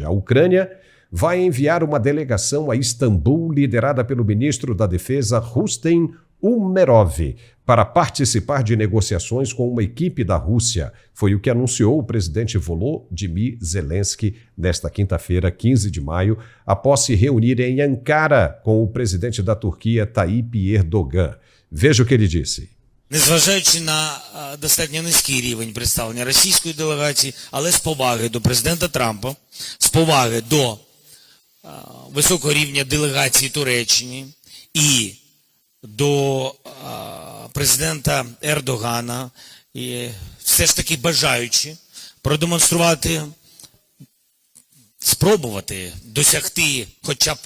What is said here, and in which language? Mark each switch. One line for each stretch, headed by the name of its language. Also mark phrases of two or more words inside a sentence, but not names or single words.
Portuguese: A Ucrânia vai enviar uma delegação a Istambul, liderada pelo ministro da Defesa, Rustem Umerov, para participar de negociações com uma equipe da Rússia. Foi o que anunciou o presidente Volodymyr Zelensky nesta quinta-feira, 15 de maio, após se reunir em Ankara com o presidente da Turquia, Tayyip Erdogan. Veja o que ele disse.
Ukrainian: Незважаючи на достатньо низький рівень представлення російської делегації, але з поваги до президента Трампа, з поваги до високого рівня делегації Туреччини і до президента Ердогана, і все ж таки бажаючи продемонструвати, спробувати досягти хоча б